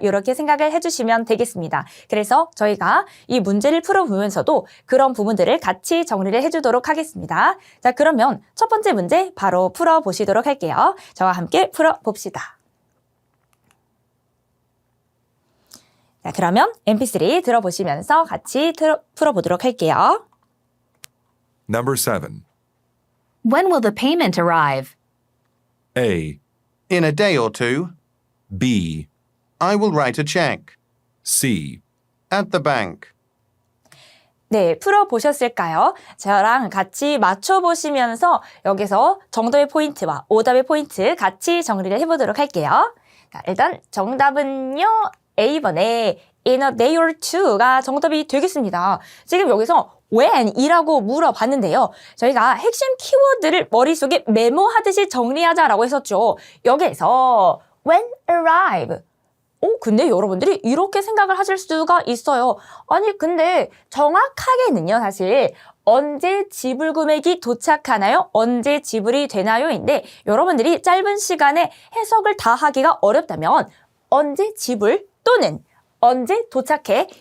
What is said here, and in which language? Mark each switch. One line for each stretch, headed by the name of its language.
Korean: 이렇게 생각을 해주시면 되겠습니다. 그래서 저희가 이 문제를 풀어보면서도 그런 부분들을 같이 정리를 해주도록 하겠습니다. 자, 그러면 첫 번째 문제 바로 풀어보시도록 할게요. 저와 함께 풀어봅시다. 자, 그러면 MP3 들어보시면서 같이 풀어보도록 할게요.
English: Number 7. When will the payment arrive? A. In a day or two. B. I will write a check. C. At the bank.
Korean: 네, 풀어보셨을까요? 저랑 같이 맞춰보시면서 여기서 정답의 포인트와 오답의 포인트 같이 정리를 해보도록 할게요. 자, 일단 정답은요. A번에
English: in a day or two
Korean: 가 정답이 되겠습니다. 지금 여기서 when이라고 물어봤는데요. 저희가 핵심 키워드를 머릿속에 메모하듯이 정리하자라고 했었죠. 여기에서
English: when arrive.
Korean: 근데 여러분들이 이렇게 생각을 하실 수가 있어요. 아니, 근데 정확하게는요, 사실 언제 지불 금액이 도착하나요? 언제 지불이 되나요?인데 여러분들이 짧은 시간에 해석을 다 하기가 어렵다면 언제 지불 또는 언제 도착해?